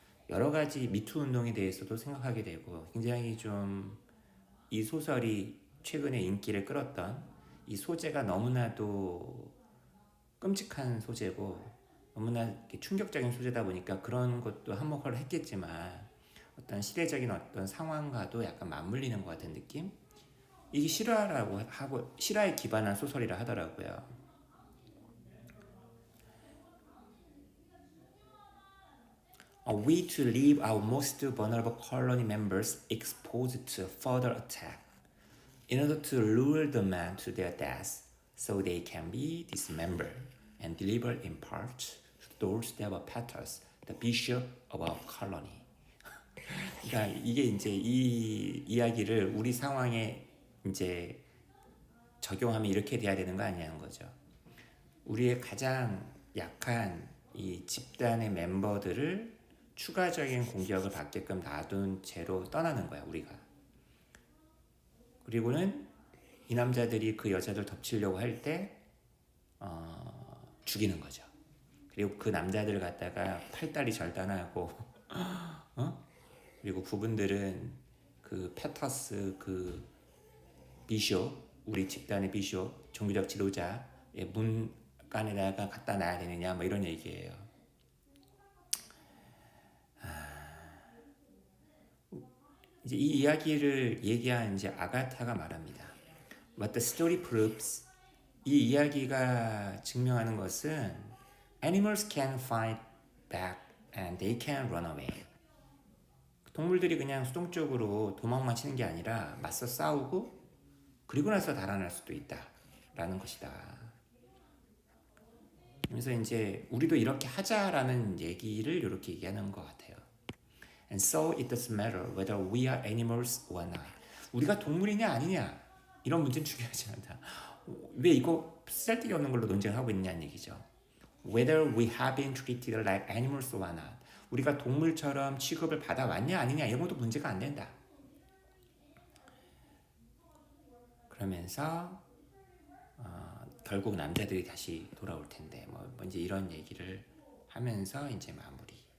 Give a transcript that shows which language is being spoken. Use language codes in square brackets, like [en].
[ko] 여러 가지 미투 운동에 대해서도 생각하게 되고 굉장히 좀 이 소설이 최근에 인기를 끌었던 이 소재가 너무나도 끔찍한 소재고 너무나 충격적인 소재다 보니까 그런 것도 한몫을 했겠지만 어떤 시대적인 어떤 상황과도 약간 맞물리는 것 같은 느낌? 이게 실화라고 하고 실화에 기반한 소설이라 하더라고요. [en] A way to leave our most vulnerable colony members exposed to further attack in order to lure the men to their death so they can be dismembered and delivered in parts to those that were Petrus, the bishop of our colony. [ko] 그러니까 이게 이제 이 이야기를 우리 상황에 이제 적용하면 이렇게 돼야 되는 거 아니냐는 거죠. 우리의 가장 약한 이 집단의 멤버들을 추가적인 공격을 받게끔 놔둔 채로 떠나는 거야 우리가. 그리고는 이 남자들이 그 여자들 덮치려고 할 때 죽이는 거죠. 그리고 그 남자들을 갖다가 팔다리 절단하고 그리고 그분들은 그 페터스 그 비숍 우리 집단의 비숍 종교적 지도자의 문간에다가 갖다 놔야 되느냐 뭐 이런 얘기예요. 이제 이 이야기를 얘기한 이제 아가타가 말합니다. [en] What the story proves, [ko] 이 이야기가 증명하는 것은 [en] animals can fight back and they can run away. [ko] 동물들이 그냥 수동적으로 도망만 치는 게 아니라 맞서 싸우고 그리고 나서 달아날 수도 있다라는 것이다. 그래서 이제 우리도 이렇게 하자라는 얘기를 이렇게 얘기하는 것 같아요. [en] And so it doesn't matter whether we are animals or not. [ko] 우리가 동물이냐 아니냐 이런 문제는 중요하지 않다. 왜 이거 쓸데기 없는 걸로 논쟁하고 있냐는 얘기죠. [en] Whether we have been treated like animals or not. [ko] 우리가 동물처럼 취급을 받아왔냐 아니냐 이런 것도 문제가 안 된다. 그러면서 결국 남자들이 다시 돌아올 텐데 뭐 이제 이런 얘기를 하면서 이제 마무리.